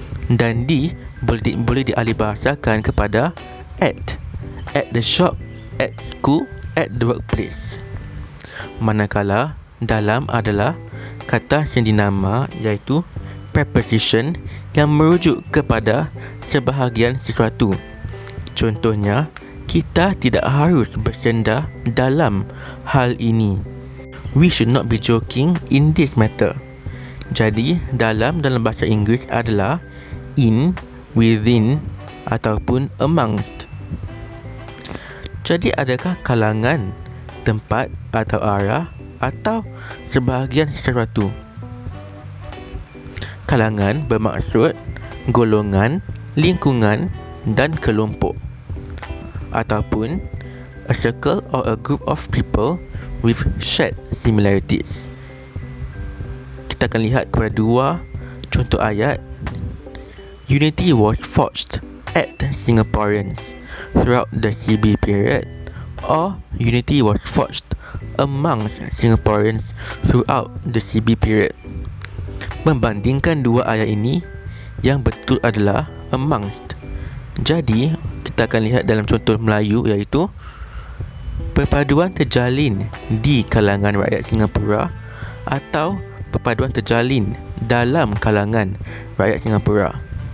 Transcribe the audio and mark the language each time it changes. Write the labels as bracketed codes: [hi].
[ms] Dan di boleh dialihbahasakan kepada [en] at the shop, at school, at the workplace. [ms] Manakala dalam adalah kata sendi nama, iaitu preposition yang merujuk kepada sebahagian sesuatu. Contohnya, kita tidak harus bersenda dalam hal ini. [en] We should not be joking in this matter. [ms] Jadi, dalam bahasa Inggeris adalah in, within ataupun amongst. Jadi, adakah kalangan, tempat atau arah atau sebahagian sesuatu? Kalangan bermaksud golongan, lingkungan dan kelompok, ataupun [en] a circle or a group of people with shared similarities. [ms] Kita akan lihat kepada dua contoh ayat. [en] Unity was forged at Singaporeans throughout the CB period, or unity was forged amongst Singaporeans throughout the CB period. [ms] Membandingkan dua ayat ini, yang betul adalah amongst. Jadi, kita akan lihat dalam contoh Melayu, iaitu perpaduan terjalin di kalangan rakyat Singapura atau perpaduan terjalin dalam kalangan rakyat Singapura.